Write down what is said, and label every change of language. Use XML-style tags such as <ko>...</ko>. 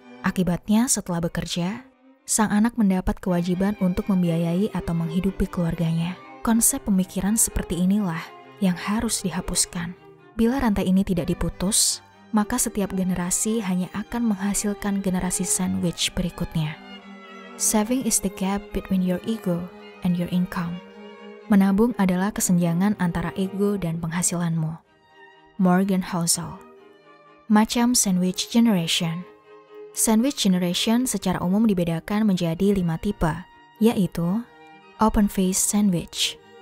<id>Akibatnya setelah bekerja, sang anak mendapat kewajiban untuk membiayai atau menghidupi keluarganya. Konsep pemikiran seperti inilah yang harus dihapuskan. Bila rantai ini tidak diputus, maka setiap generasi hanya akan menghasilkan generasi sandwich berikutnya.</id> <en>Saving is the gap between your ego and your income.</en> <id>Menabung adalah kesenjangan antara ego dan penghasilanmu. Morgan Housel. Macam sandwich generation. Sandwich generation secara umum dibedakan menjadi 5 tipe, yaitu open face sandwich.</id>